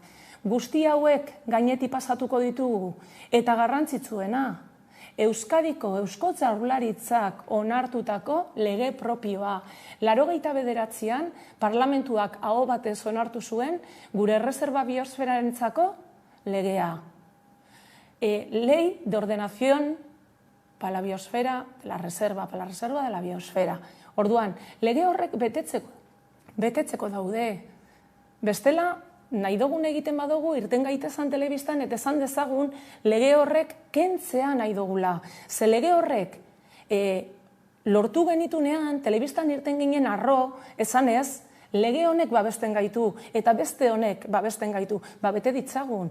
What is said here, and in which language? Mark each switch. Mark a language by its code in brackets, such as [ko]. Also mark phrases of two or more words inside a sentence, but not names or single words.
[eu] Guzti hauek gainetik pasatuko ditugu eta garrantzitsuena, Euskadiko Eusko Jaurlaritzak onartutako lege propioa. 89an parlamentuak aho batez onartu zuen gure erreserba biosferarentzako legea. [es] Ley de ordenación para la biosfera de la reserva, para la reserva de la biosfera. [eu] Orduan, lege horrek betetzeko daude. Bestela, nahi dugun egiten badugu, irten gaitezan telebistan, eta esan dezagun lege horrek kentzea nahi dugula. Ze lege horrek lortu genitunean, telebistan irten ginen arro, esan ez, lege honek babesten gaitu, eta beste honek babesten gaitu, bete ditzagun.